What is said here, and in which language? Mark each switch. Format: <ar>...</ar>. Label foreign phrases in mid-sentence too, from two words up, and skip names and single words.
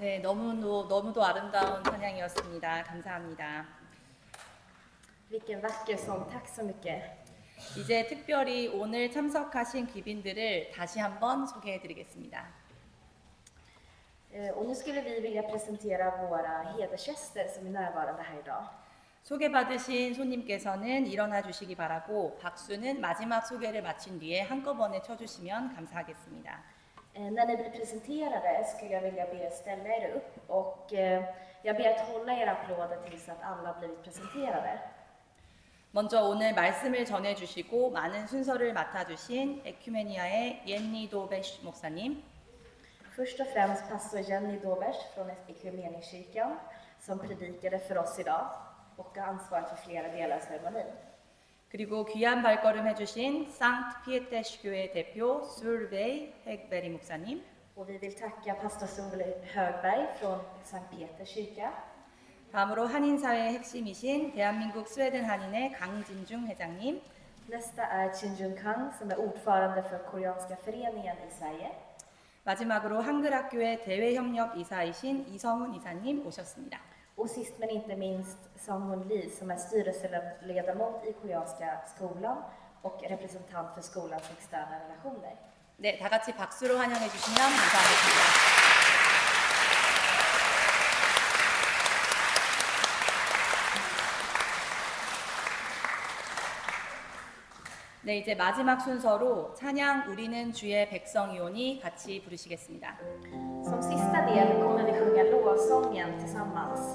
<ko>너무도 아름다운 찬양이었습니다. 감사합니다.</ko> <sv>Vilken vacker sång, tack så mycket.</sv> <ko>이제 특별히 오늘 참석하신 귀빈들을 다시 한번 소개해드리겠습니다.</ko> <sv>Och nu skulle vi vilja presentera våra hedersgäster som är närvarande här idag.</sv> <ko>소개받으신 손님께서는 일어나 주시기 바라고 박수는 마지막 소개를 마친 뒤에 한꺼번에 쳐주시면 감사하겠습니다.</ko> <sv>När ni blir presenterade skulle jag vilja be er ställa er upp och jag ber att hålla era applåder tills att alla blivit presenterade.</sv> <ko>먼저 오늘 말씀을 전해주시고 많은 순서를 맡아주신 에큐메니아의 옌니 도베시 목사님,</ko> <sv>Först och främst pastor Jenny Dobers från Ekumeniakyrkan som predikade för oss idag och har ansvaret för flera delar av ceremonin.</sv> <ko>그리고 귀한 발걸음 해주신 상트 피에테시 교회 대표 술베이 핵베리 목사님,</ko> <sv>Och vi vill tacka pastor Solveig Högberg från Sankt Peters kyrka.</sv> <ko>다음으로 한인사회의 핵심이신 대한민국 스웨덴 한인의 강진중 회장님,</ko> <sv>Nästa är Chin Jun Kang som är ordförande för Koreanska föreningen i Sverige.</sv> <ko>마지막으로 한글학교의 대외협력 이사이신 이성훈 이사님 오셨습니다.</ko> <sv>Och sist men inte minst Song-Hun Lee som är styrelseledamot i Koreanska skolan och representant för skolans externa relationer.</sv> <ko>네, 다 같이 박수로 환영해 주시면 감사하겠습니다. 네, 이제 마지막 순서로 찬양 우리는 주의 백성이오니 같이 부르시겠습니다.</ko> <sv>Som sista del kommer vi sjunga lovsången tillsammans.</sv>